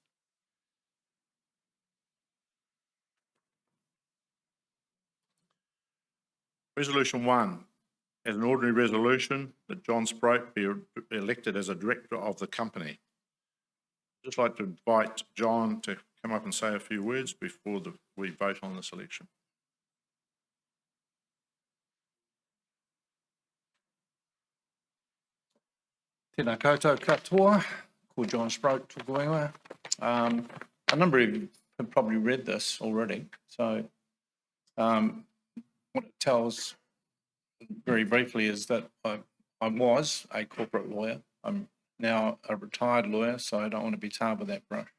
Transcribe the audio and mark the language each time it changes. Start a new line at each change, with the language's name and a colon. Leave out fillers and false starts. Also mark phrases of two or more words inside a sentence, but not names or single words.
English: Resolution 1, as an ordinary resolution that John Sproat be elected as a director of the company. I'd just like to invite John to come up and say a few words before we vote on this election.
Māori: Tēnā koutou katoa, ko John Sproat tōku ingoa.
English: A number of you have probably read this already, so what it tells very briefly is that I was a corporate lawyer. I'm now a retired lawyer, so I don't want to be tarred with that brush.